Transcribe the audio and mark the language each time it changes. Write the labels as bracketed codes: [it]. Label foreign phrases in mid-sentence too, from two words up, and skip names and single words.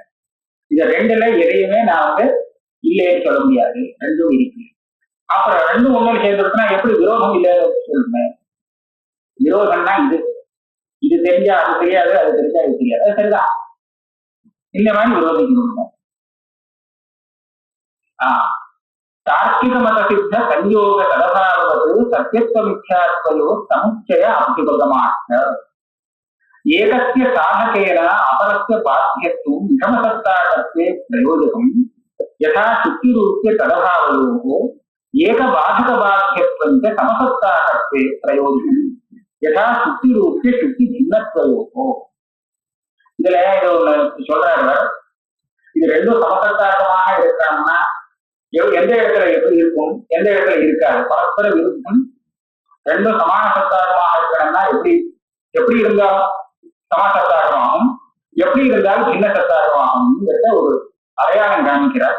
[ta] இது ரெண்டுல எதையுமே நான் இல்லைன்னு சொல்ல முடியாது, ரெண்டும் இருக்கு. அப்புறம் ரெண்டும் ஒண்ணு சேர்ந்துருக்குன்னா எப்படி விரோதம் இல்லைன்னு சொல்றேன். விரோதம்னா இது தெரிஞ்சா அது தெரியாது, அது தெரிஞ்சா இது தெரியாது, அது சரிதான். இந்த மாதிரி விரோதிக்கணும். [sa] तार्किक मत सिद्ध संयोग तदभाववत् सत्यत्व मिथ्यात्वयोः समुच्चय अभ्युपगमात् एकस्य साधकेन अपरस्य बाध्यत्वं विषमसत्ताकत्वे प्रयोजकम् यथा शुक्तिरूप्य तदभावयोः एकबाधकबाध्यत्वं च समसत्ताकत्वे प्रयोजकम् यथा शुक्तिरूप्य शुक्तिभिन्नत्वयोः। [ta] இதுல இது ஒண்ணு சொல்றாரு. இது ரெண்டும் சமசத்தாக்கமாக இருக்கிறாங்கன்னா எந்த இடத்துல எப்படி இருக்கும், எந்த இடத்துல இருக்காது. பரஸ்பர விருத்தம் ரெண்டும் சமான சத்தாகமாக இருக்கணும்னா எப்படி எப்படி இருந்தால் சம சத்தாகமாகும், எப்படி இருந்தால் சின்ன சத்தாகமாகும்ங்கிறத ஒரு அடையாளம் காமிக்கிறார்.